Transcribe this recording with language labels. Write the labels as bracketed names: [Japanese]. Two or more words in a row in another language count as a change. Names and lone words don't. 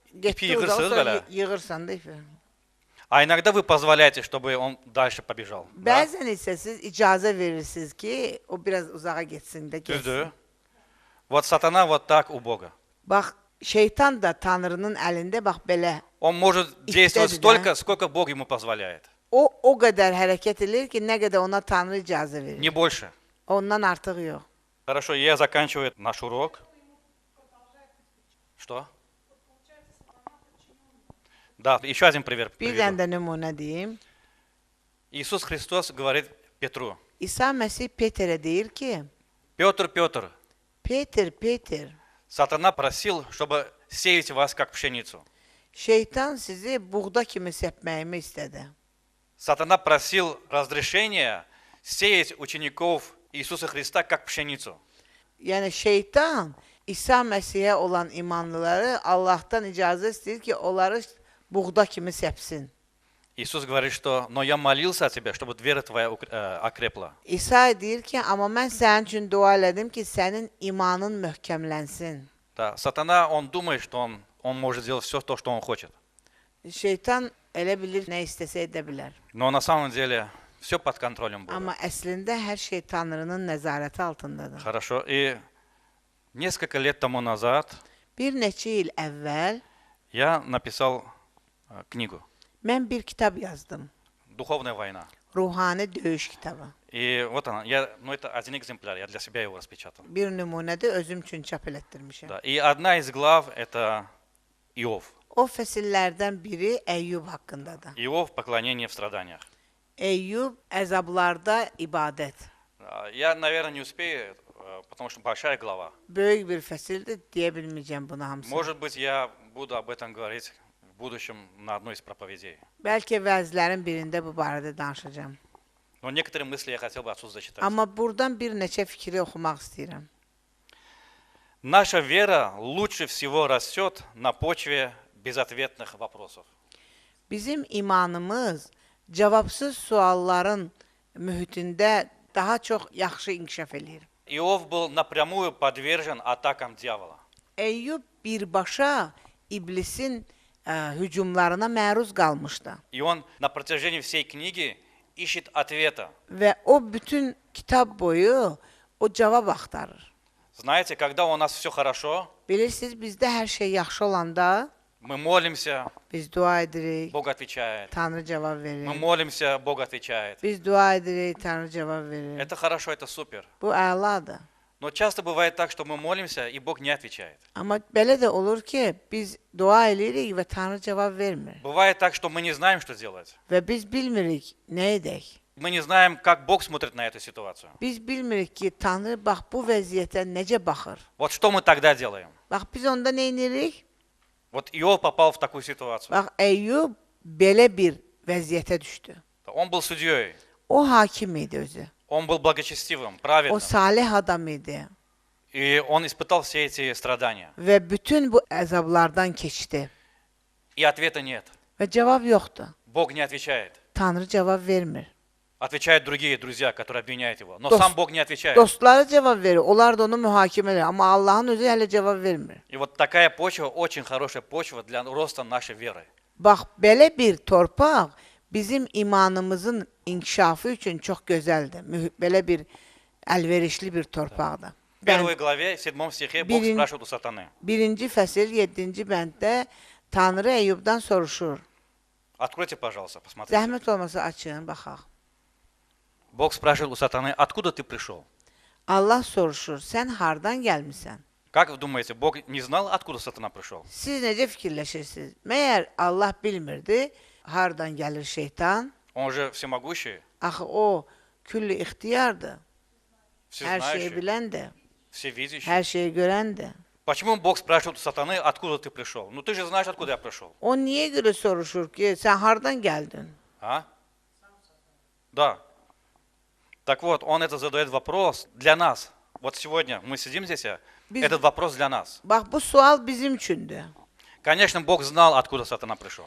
[Azerbaijani] İpi yığırsınız belə. Yığırsan da ipi. [Russian] А иногда вы позволяете, чтобы он дальше побежал. Да? [Azerbaijani] Bəzən isə siz icazə verirsiniz ki, o biraz uzağa getsin də getsin. Düzdür. [Russian] Вот сатана вот так у Бога. [Azerbaijani] Bax, şeytan da Tanrının əlində bax belə. [Russian] Он может действовать [Azerbaijani] İstədi də. [Russian] столько, сколько Бог ему позволяет. [Azerbaijani] O qədər hərəkət edir ki, nə qədər ona Tanrı icazə verir. [Russian] Не больше. [Azerbaijani] Ondan artıq yox. [Russian] Хорошо, я заканчиваю наш урок. Что? Да, еще один пример [Azerbaijani] Bir [Russian] приведу. [Azerbaijani] dənə də nümunə deyim. [Russian] Иисус Христос говорит Петру: [Azerbaijani] İsa Məsih Peterə deyir ki, [Russian] Петр, Петр, [Azerbaijani] Peter, [Russian] сатана просил, чтобы сеять вас как пшеницу. [Azerbaijani] şeytan sizi buğda kimi səpməyimi istədi. [Russian] Сатана просил разрешения сеять учеников Иисуса Христа как пшеницу. [Azerbaijani] Yəni şeytan İsa Məsihə olan imanlıları Allahdan icazə istəyir ki, onları buğda kimi səpsin. [Russian] Иисус говорит, что «но я молился о тебе, чтобы вера твоя окрепла». [Azerbaijani] İsa deyir ki, amma mən sənin üçün dua elədim ki, sənin imanın möhkəmlənsin. [Russian] Да, сатана, он думает, что он может делать все то, что он хочет. [Azerbaijani] Şeytan elə bilir, nə istəsə edə bilər. [Russian] Но на самом деле все под контролем Бога. [Azerbaijani] Amma əslində hər şey Tanrının nəzarəti altındadır. [Russian] Хорошо. И несколько лет тому назад [Azerbaijani] Bir neçə il əvvəl [Russian] я написал книгу [Azerbaijani] mən bir kitab yazdım. [Russian] «Духовная война». [Azerbaijani] Ruhani döyüş kitabı. [Russian] И вот она. Ну, это один экземпляр, я для себя его распечатал. [Azerbaijani] Bir nümunədə özüm üçün çap elətdirmişəm. [Russian] Да. И одна из глав – это Иов. [Azerbaijani] O fəsillərdən biri Əyyub haqqındadır. [Russian] Иов – поклонение в страданиях. [Azerbaijani] Əyyub əzablarda ibadət. [Russian] Я, наверное, не успею, потому что большая глава. [Azerbaijani] Böyük bir fəsildir, deyə bilməyəcəm bunu hamısını. [Russian] Может быть, я буду об этом говорить в будущем на одной из проповедей. [Azerbaijani] Bəlkə vəzlərin birində bu barədə danışacağam. [Russian] Но некоторые мысли я хотел бы отсюда зачитать. [Azerbaijani] Amma buradan bir neçə fikri oxumaq istəyirəm. [Russian] Наша вера лучше всего растет на почве безответных вопросов. [Azerbaijani] Bizim imanımız cavabsız sualların mühitində daha çox yaxşı inkişaf eləyir. [Russian] Иов был напрямую подвержен атакам дьявола. [Azerbaijani] Əyyub birbaşa iblisin hücumlarına məruz qalmışdı. [Russian] И он на протяжении всей книги ищет ответа. [Azerbaijani] Və o bütün kitab boyu o cavab axtarır. [Russian] Знаете, когда у нас все хорошо, [Azerbaijani] Bilirsiniz, bizdə hər şey yaxşı olanda [Russian] мы молимся, [Azerbaijani] biz dua edirik, [Russian] Бог отвечает. [Azerbaijani] Tanrı cavab [Russian] Мы [Azerbaijani] verir. [Russian] молимся, Бог отвечает. [Azerbaijani] Biz dua edirik, Tanrı cavab verir. [Russian] Это хорошо, это супер. [Azerbaijani] Bu əladır. [Russian] Но часто бывает так, что мы молимся, и Бог не отвечает. [Azerbaijani] Amma belə də olur ki, biz dua edirik və Tanrı cavab vermir. [Russian] Bывает так, что мы не знаем, что делать. [Azerbaijani] Və biz bilmirik nə edək. [Russian] Мы не знаем, как Бог смотрит на эту ситуацию. [Azerbaijani] Biz bilmirik ki, Tanrı bax bu vəziyyətə necə baxır. [Russian] Вот что мы тогда делаем? [Azerbaijani] Bax biz onda nə edirik? [Russian] Вот Иов попал в такую ситуацию. [Azerbaijani] Bax Əyyub belə bir vəziyyətə düşdü. [Russian] Он был судьей, [Azerbaijani] O hakim idi özü. [Russian] он был благочестивым, [Azerbaijani] O [Russian] праведным. [Azerbaijani] salih adam idi [Russian] И он испытал все эти страдания. [Azerbaijani] və bütün bu əzablardan keçdi [Russian] И ответа нет. [Azerbaijani] və cavab yoxdur. [Russian] Бог не отвечает. [Azerbaijani] Tanrı cavab vermir. [Russian] Отвечают другие друзья, которые обвиняют его. Но [Azerbaijani] Дос- [Russian] сам Бог не отвечает. [Azerbaijani] Dostları cavab verir. Onlar da onu mühakimə edir, amma Allahın özü hələ cavab vermir. [Russian] И вот такая почва, очень хорошая почва для роста нашей веры. [Azerbaijani] Bax belə bir torpaq bizim imanımızın inkişafı üçün çox gözəldir. Belə bir əlverişli bir torpaqdır. [Russian] В первой главе, в 7 стихе, Бог [Azerbaijani] Бирин- [Russian] спрашивает у сатаны. [Azerbaijani] Birinci fəsil 7-ci bənddə Tanrı Əyyubdan soruşur. [Russian] Откройте, пожалуйста, посмотрите. [Azerbaijani] Zəhmət olmasa açın, baxaq. [Russian] Bог спрашивает у сатаны, откуда ты пришел? [Azerbaijani] Allah soruşur, sən hardan gəlmisən? [Russian] Как вы думаете, Бог не знал, откуда сатана пришел? [Azerbaijani] Siz necə fikirləşirsiniz? Məyər Allah bilmirdi hardan gəlir şeytan? [Russian] Он же всемогущий, [Azerbaijani] Axı o külli ixtiyardır. Hər şeyi [Russian] всезнающий, [Azerbaijani] biləndir, [Russian] всевидящий. [Azerbaijani] hər şeyi görəndir. [Russian] Почему Бог спрашивает у сатаны, откуда ты пришел? Ну ты же знаешь, откуда я пришел. [Azerbaijani] O niyə görə soruşur ki, sən hardan gəldin? [Russian] А? Да. Так вот, он это задает вопрос для нас. Вот сегодня мы сидим здесь, [Azerbaijani] Biz- [Russian] этот вопрос для нас. [Azerbaijani] Bax, bu sual bizim üçündür. [Russian] Конечно, Бог знал, откуда сатана пришел.